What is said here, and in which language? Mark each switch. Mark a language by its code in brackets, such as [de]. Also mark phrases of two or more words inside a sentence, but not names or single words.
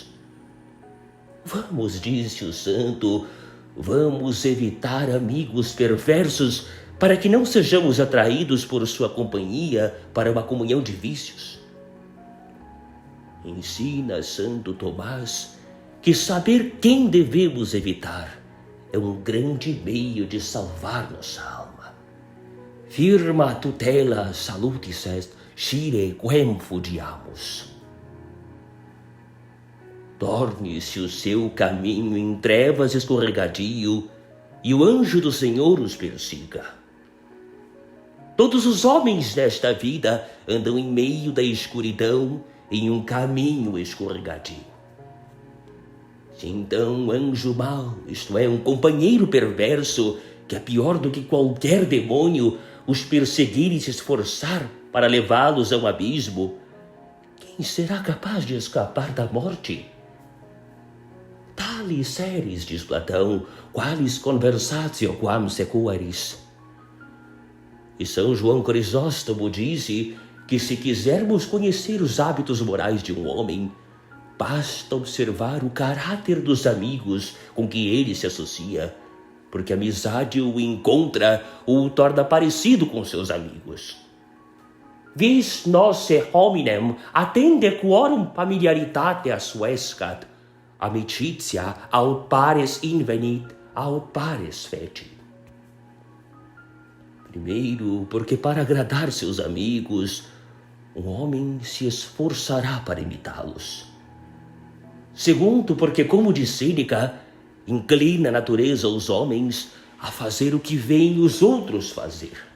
[pt] Vamos, disse o santo, vamos evitar amigos perversos para que não sejamos atraídos por sua companhia para uma comunhão de vícios. Ensina Santo Tomás que saber quem devemos evitar é um grande meio de salvar nossa alma. [la] Firma tutela salutis est, scire quem fugiamus. [pt] Torne-se o seu caminho em trevas escorregadio, e o anjo do Senhor os persiga. Todos os homens desta vida andam em meio da escuridão, em um caminho escorregadio. Se então um anjo mau, isto é, um companheiro perverso, que é pior do que qualquer demônio, os perseguir e se esforçar para levá-los a um abismo, quem será capaz de escapar da morte? Tales seres, diz Platão, [la] qualis conversatio quam sequaris. [pt] E São João Crisóstomo disse que, se quisermos conhecer os hábitos morais de um homem, basta observar o caráter dos amigos com que ele se associa, porque a amizade o encontra ou o torna parecido com seus amigos. [la] Vis nosse hominem attende quorum familiaritate suescat, amicitia aut pares invenit, aut pares feci. [pt] Primeiro, porque para agradar seus amigos, um homem se esforçará para imitá-los. Segundo, porque, como diz Sêneca, inclina a natureza os homens a fazer o que veem os outros fazer.